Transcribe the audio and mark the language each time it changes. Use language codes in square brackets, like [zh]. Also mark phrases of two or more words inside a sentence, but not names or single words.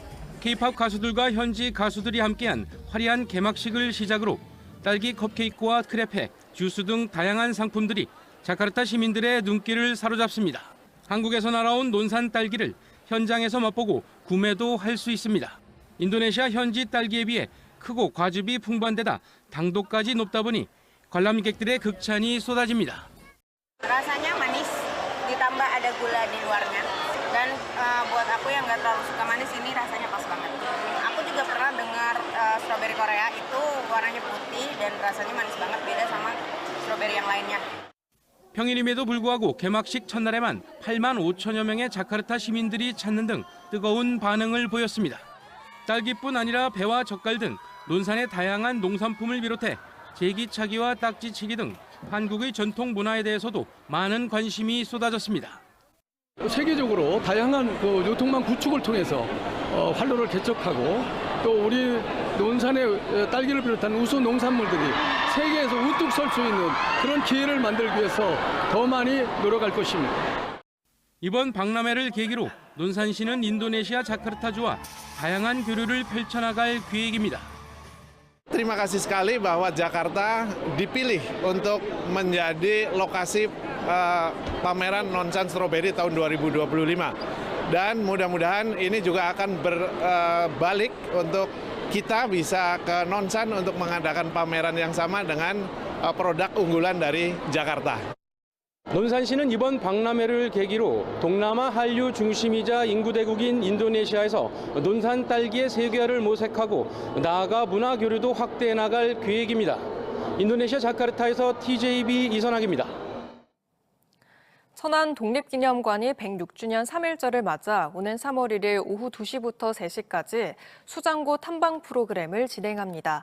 [ko] K-팝 가수들과 현지 가수들이 함께한 화려한 개막식을 시작으로 딸기 컵케이크와 크레페, 주스 등 다양한 상품들이 자카르타 시민들의 눈길을 사로잡습니다. 한국에서 날아온 논산 딸기를 현장에서 맛보고 구매도 할 수 있습니다. 인도네시아 현지 딸기에 비해 크고 과즙이 풍부한 데다 당도까지 높다 보니 관람객들의 극찬이 쏟아집니다. [id] Rasanya manis, ditambah ada gula di luarnya. Dan buat aku yang nggak terlalu suka manis ini rasanya pas banget. Aku juga pernah dengar strawberry Korea itu warnanya putih dan rasanya manis banget, beda sama strawberry yang lainnya. [ko] 평일임에도 불구하고 개막식 첫날에만 8만 5천여 명의 자카르타 시민들이 찾는 등 뜨거운 반응을 보였습니다. 딸기뿐 아니라 배와 젓갈 등 논산의 다양한 농산품을 비롯해 제기차기와 딱지치기 등 한국의 전통 문화에 대해서도 많은 관심이 쏟아졌습니다. 세계적으로 다양한 유통망 구축을 통해서 활로를 개척하고 또 우리 논산의 딸기를 비롯한 우수 농산물들이 세계에서 우뚝 설 수 있는 그런 기회를 만들기 위해서 더 많이 노력할 것입니다. 이번 박람회를 계기로 논산시는 인도네시아 자카르타주와 다양한 교류를 펼쳐나갈 계획입니다. [id] Terima kasih sekali bahwa Jakarta dipilih untuk menjadi lokasi pameran Nonsan Strawberry tahun 2025. Dan mudah-mudahan ini juga akan berbalik untuk kita bisa ke Nonsan untuk mengadakan pameran yang sama dengan produk unggulan dari Jakarta. [ko] 논산시는 이번 박람회를 계기로 동남아 한류 중심이자 인구대국인 인도네시아에서 논산 딸기의 세계화를 모색하고 나아가 문화 교류도 확대해 나갈 계획입니다. 인도네시아 자카르타에서 TJB 이선학입니다. 천안 독립기념관이 106주년 3일절을 맞아 오는 3월 1일 오후 2시부터 3시까지 수장고 탐방 프로그램을 진행합니다.